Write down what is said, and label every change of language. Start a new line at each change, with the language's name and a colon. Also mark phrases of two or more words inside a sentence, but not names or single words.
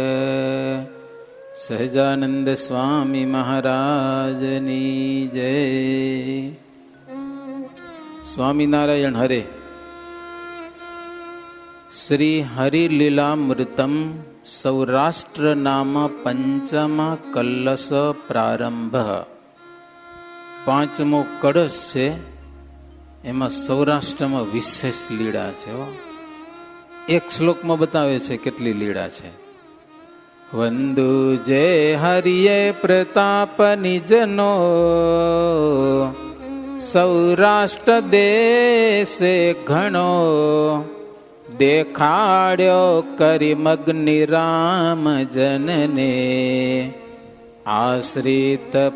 Gujarati: સહજાનંદ સ્વામી મહારાજની જય। स्वामीनारायण हरे। શ્રી હરિલીલામૃતમ સૌરાષ્ટ્ર નામ પંચમ કલશ પ્રારંભ। પાંચમો કળશ છે એમાં સૌરાષ્ટ્રમાં વિશેષ લીળા છે। એક શ્લોકમાં બતાવે છે કેટલી લીળા છે। વંદુ જય હરિયે પ્રતાપ નિજનો સૌરાષ્ટ્ર દેશે ઘણો દેખાડ્યો કરી મગ્નિ રામ જનને આશ્રિત